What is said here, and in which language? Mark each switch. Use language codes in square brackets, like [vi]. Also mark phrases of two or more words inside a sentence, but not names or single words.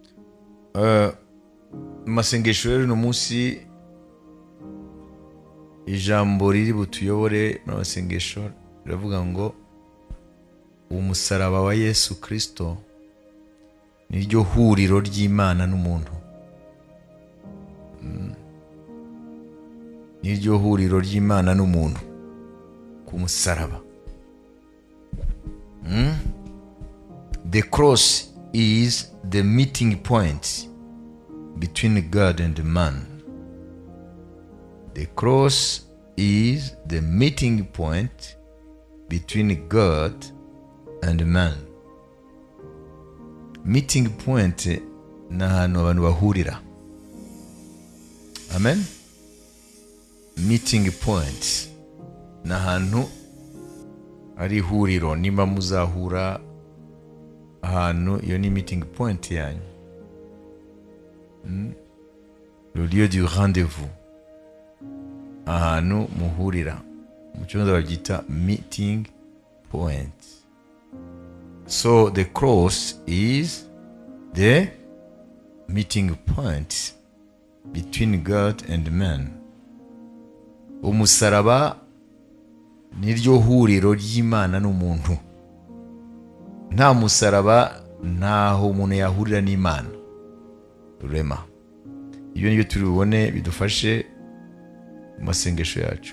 [rw] Masengesho rero no munsi, ijambo riri butuyobore mu masengesho riravuga ngo umusaraba wa Yesu Kristo niryo huriro ry'Imana n'umuntu. Niryo huriro ry'Imana n'umuntu ku musaraba. [en] The cross is the meeting point between God and man. The cross is the meeting point between God and man. Meeting point [rw] ni ahantu abantu bahurira. Amen. [en] Meeting point [rw] ni ahantu ari huriro, nimba muzahura ahantu, iyo ni [en] meeting point [rw] yanyu. [fr] Le lieu du rendez-vous, [rw] ahantu muhurira, mu cyongereza babyita [en] meeting point. So the cross is the meeting point between God and man. [rw] Umusaraba niryo huriro ry'Imana n'umuntu. Nta musaraba ntaho umuntu yahurira n'Imana rurema. Iyo niyo turi bubone bidufashe mu masengesho yacu.